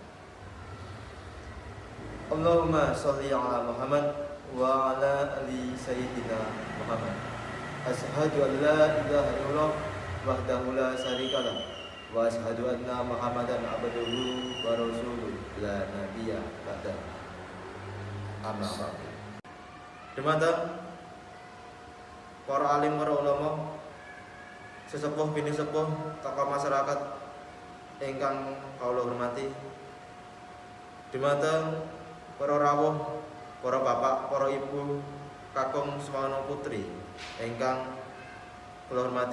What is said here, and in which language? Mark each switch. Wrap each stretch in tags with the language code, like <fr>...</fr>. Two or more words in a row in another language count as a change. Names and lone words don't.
<ar>اللهم صل على محمد وعلى آل سيدنا محمد. أشهد أن لا إله إلا الله وحده لا شريك له وأشهد أن محمدا عبده ورسوله لا نبي بعد. أما بعد.</ar> <jv>Dumateng para alim, para ulama, sesepuh bini sepuh, tokoh masyarakat ingkang kawula hormati. Dumateng para rawuh, para bapak, para ibu, kakung semono putri ingkang kula hormati.</jv>